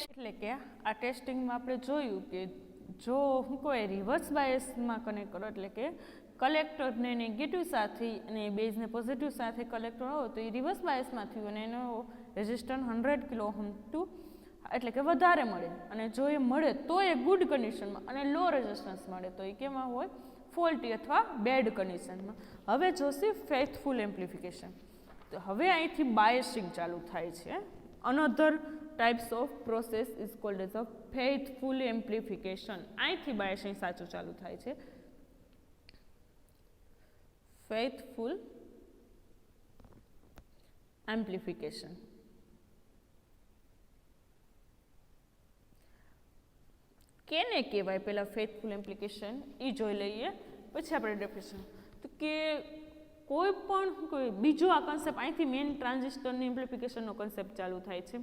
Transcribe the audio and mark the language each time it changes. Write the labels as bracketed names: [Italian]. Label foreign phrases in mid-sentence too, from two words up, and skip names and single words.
[Gujarati] એટલે કે આ ટેસ્ટિંગમાં આપણે જોયું કે જો હું કોઈ [English] reverse bias [Gujarati] કનેક્ટ કરો એટલે કે કલેક્ટરને નેગેટિવ સાથે અને બેઝને પોઝિટિવ સાથે કલેક્ટર હોય તો એ [English] reverse bias [Gujarati] થયું અને એનો રેઝિસ્ટન્સ 100 [English] kilo ohm to [Gujarati] એટલે કે વધારે મળે. અને જો એ મળે તો એ [English] good condition [Gujarati] અને [English] low resistance [Gujarati] મળે તો એ કેમાં હોય? ફોલ્ટી અથવા [English] bad condition. [Gujarati] હવે જોશે [English] faithful amplification. [Gujarati] તો હવે અહીંથી બાયસિંગ ચાલુ થાય છે. [English] અનધર types of process is called as a faithful amplification. [Gujarati] અહીંથી બાયસિંગ સાચું ચાલુ થાય છે. [English] faithful amplification. [Gujarati] કેને કહેવાય? પહેલા [English] faithful amplification [Gujarati] એ જોઈ લઈએ પછી આપણે ડેફિનેશન. તો કે કોઈ બીજો આ કન્સેપ્ટ અહીંથી [English] main transistor [Gujarati] એમ્પ્લિફિકેશનનો કન્સેપ્ટ ચાલુ થાય છે.